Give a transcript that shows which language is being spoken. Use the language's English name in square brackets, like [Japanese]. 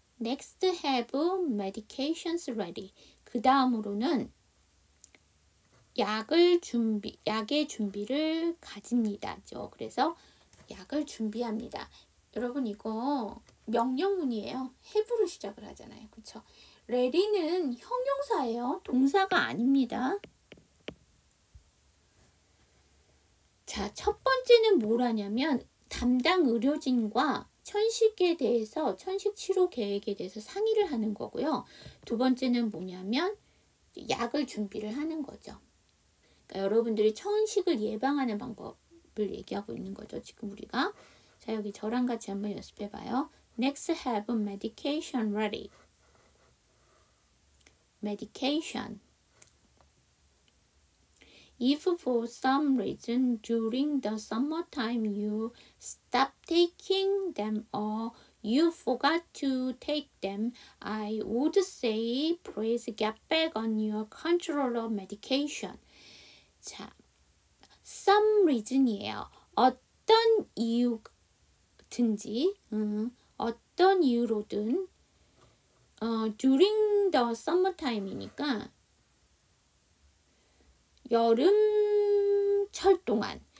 [English] Next, have medications ready. [Korean] 그 다음으로는 약의 준비를 가집니다죠. 그래서 약을 준비합니다. 여러분, 이거 명령문이에요. have로 시작을 하잖아요. 그쵸? ready는 형용사예요. 동사가 아닙니다. 자, 첫 번째는 뭘 하냐면 담당 의료진과 천식에 대해서, 천식 치료 계획에 대해서 상의를 하는 거고요. 두 번째는 뭐냐면 약을 준비를 하는 거죠. 그러니까 여러분들이 천식을 예방하는 방법을 얘기하고 있는 거죠. 지금 우리가. 자, 여기 저랑 같이 한번 연습해 봐요. [English] Next, have medication ready. medication. If for some reason during the summertime you stop taking them or you forgot to take them, I would say please get back on your controller medication. [Korean] 자, [English] some reason [Korean] 이에요. 어떤 이유든지, 어떤 이유로든 [English] during the summertime [Korean] 이니까 여름철 동안.